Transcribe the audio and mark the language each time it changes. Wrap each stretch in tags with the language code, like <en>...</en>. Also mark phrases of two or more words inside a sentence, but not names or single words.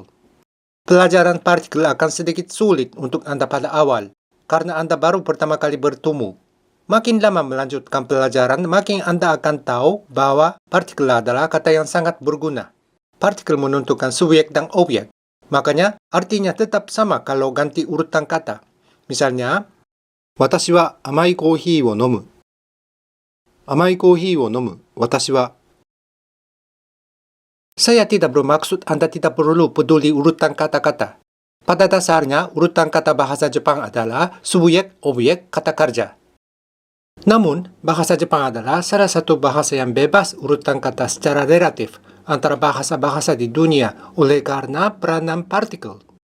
<id>Pelajaran partikel akan sedikit sulit untuk Anda pada awal, karena Anda baru pertama kali bertemu. Makin lama melanjutkan pelajaran, makin Anda akan tahu bahwa partikel adalah kata yang sangat berguna. Partikel menentukan subjek dan objek. Makanya, artinya tetap sama kalau ganti urutan kata. Misalnya,</id> <ja>私は甘いコーヒーを飲む。甘いコーヒーを飲む。私は.</ja> <id>Saya tidak bermaksud Anda tidak perlu peduli urutan kata-kata. Pada dasarnya, urutan kata bahasa Jepang adalah subjek, objek, kata kerja. Namun, bahasa Jepang adalah salah satu bahasa yang bebas urutan kata secara relatif antara bahasa-bahasa di dunia oleh karena peranan partikel.</id>